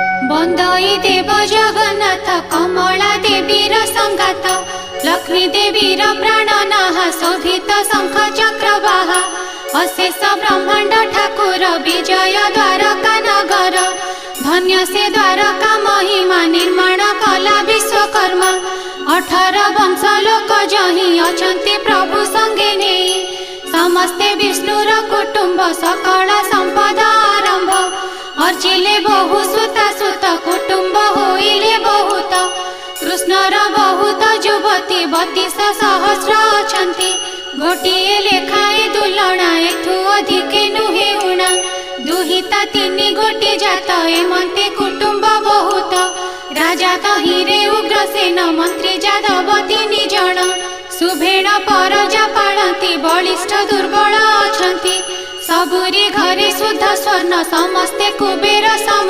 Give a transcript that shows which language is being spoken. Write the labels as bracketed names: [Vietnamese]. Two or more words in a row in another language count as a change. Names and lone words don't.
[Odia] ବନ୍ଦଇ ଦେବ ଜଗନ୍ନାଥ କମଳା ଦେବୀର ସଙ୍ଗାତ ଲକ୍ଷ୍ମୀ ଦେବୀର ପ୍ରାଣନାହ ଶୋଭିତ ଶଙ୍ଖ ଚକ୍ରବାହ ଅଶେଷ ବ୍ରହ୍ମାଣ୍ଡ ଠାକୁର ବିଜୟ ଦ୍ୱାରକା ନଗର ଧନ୍ୟ ସେ ଦ୍ୱାରକା ମହିମା ନିର୍ମାଣ କଲା ବିଶ୍ୱକର୍ମା 18 ବଂଶ ଲୋକ ଯହିଁ ଅଛନ୍ତି ପ୍ରଭୁ ସଙ୍ଗେ ନାହିଁ ସମସ୍ତେ ବିଷ୍ଣୁର କୁଟୁମ୍ବ ସକଳ ସମ୍ପଦା ଆରମ୍ଭ ଅର୍ଚ୍ଚିଲେ ବହୁ ସୁତା ସୁତ କୁଟୁମ୍ବ ହୋଇଲେ ବହୁତ କୃଷ୍ଣର ବହୁତ ଯୁବତୀ 32 ସହସ୍ର ଅଛନ୍ତି ଗୋଟିଏ ଲେଖାଏ ଦୁଲଣା ଏଠୁ ଅଧିକେ ନୁହେ ଉଣା ଦୁହିତା 3 ଗୋଟି ଜାତ ଏମନ୍ତେ କୁଟୁମ୍ବ ବହୁତ ରାଜା ତହିଁରେ ଉଗ୍ରସେନ ମନ୍ତ୍ରୀ ଯାଦବ 3 ଜଣ ସୁଭେଣ ପରଜା ପାଳନ୍ତି ବଳିଷ୍ଠ ଦୁର୍ବଳ ଅଛନ୍ତି ସବୁରି ଘରେ ଶୁଦ୍ଧ ସ୍ୱର୍ଣ୍ଣ ସମସ୍ତେ କୁବେର ସମାନ।